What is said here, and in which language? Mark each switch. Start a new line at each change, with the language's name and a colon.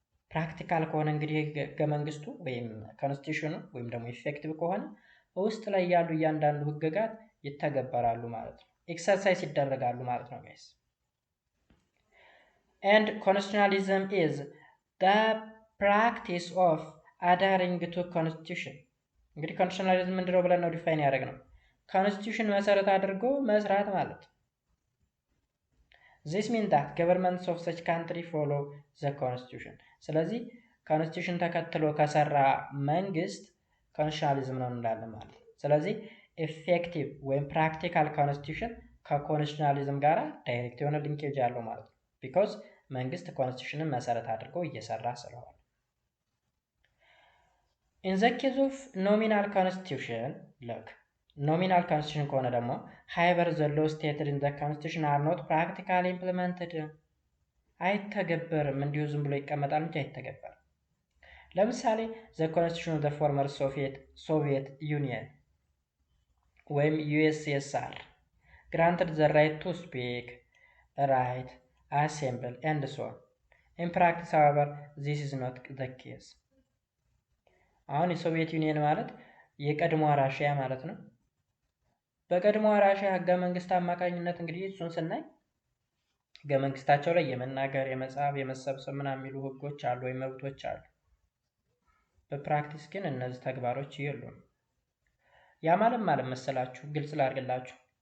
Amharic: ፕራክቲካል ከሆነ እንግዲህ ህገ መንግስቱ ወይም ኮንስቲቱሽኑ ወይም ደግሞ ኢፌክቲቭ ከሆነ ውስጥ ላይ ያሉ እያንዳንዱ ህግጋት ይተገበራሉ ማለት ነው፣ ኤክሰርሳይዝ ይደረጋሉ ማለት ነው ጋይስ።
English: And constitutionalism is the practice of adhering to constitution.
Amharic: እንግዲህ ኮንስቲቱሽናሊዝም ምንድነው ብለን ነው ዲፋይን ያደረግነው? ኮንስቲቱሽን መሰረት አድርጎ መስራት ማለት ነው።
English: This means that governments of such country follow the constitution.
Amharic: ስለዚህ ኮንስቲቱሽን ተከትሎ ከሰራ መንግስት ኮንስቲቱሽናሊዝም ነው እንላለን ማለት ነው። ስለዚህ ኢፌክቲቭ ወይም ፕራክቲካል ኮንስቲቱሽን ከኮንስቲቱሽናሊዝም ጋር ዳይሬክት የሆነ ሊንኬጅ ያለው ማለት ነው። because መንግስት ኮንስቲቱሽንን መሰረት አድርጎ እየሰራ ስለሆነ።
English: in the case of nominal constitution,
Amharic: look, nominal constitution ከሆነ ደግሞ
English: however the law stated in the constitution are not practically implemented.
Amharic: አይተገበርም። እንዲሁ ዝም ብሎ ይቀመጣል እንጂ አይተገበርም። ለምሳሌ ዘ ኮንስቲቱሽን ኦፍ ዘ ፎርመር ሶቪየት ዩኒየን ወይም ዩኤስኤስአር
English: granted the right to speak, write, assemble, and so on. In practice, however, this is not the case.
Amharic: አሁን የሶቪየት ዩኒየን ማለት የቀድሞ ራሽያ ማለት ነው። በቀድሞ ራሽያ ህገ መንግስት አማካኝነት እንግዲህ እሱን ስናይ ህገ መንግስታቸው ላይ የመናገር፣ የመጻፍ፣ የመሰብሰብ ምናምን የሚሉ ህጎች አሉ ወይ መብቶች አሉ። በፕራክቲስ ግን እነዚህ ተግባሮች የሉም። ያ ማለት መሰላችሁ ግልጽ ላድርግላችሁ።